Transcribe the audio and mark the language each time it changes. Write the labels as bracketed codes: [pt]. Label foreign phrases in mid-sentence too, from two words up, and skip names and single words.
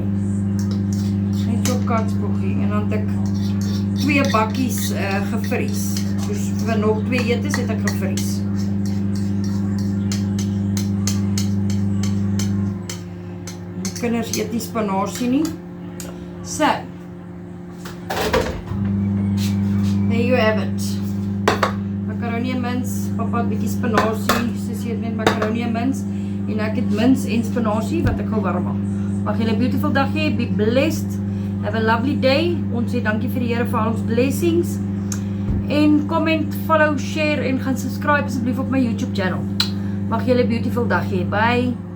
[af] Net so katsboggie. En dan het ek 2 bakkies gevries. Dus vir nog 2 etes het ek gevries. Die kinders eet nie spinasie nie. [en] So. There you have it. Macaroni and mince, [af] papa het bietjie spinasie, sussie het net [en] macaroni and mince [af] en ek het mince en spinasie wat ek gou warm maak. Mag julle 'n beautiful dag hê, [en] be blessed, have a lovely day. [af] Ons sê dankie vir die Here vir al ons blessings. En [en] comment, follow, share [af] en gaan subscribe asseblief op my YouTube channel. Mag julle 'n beautiful dag hê. Bye.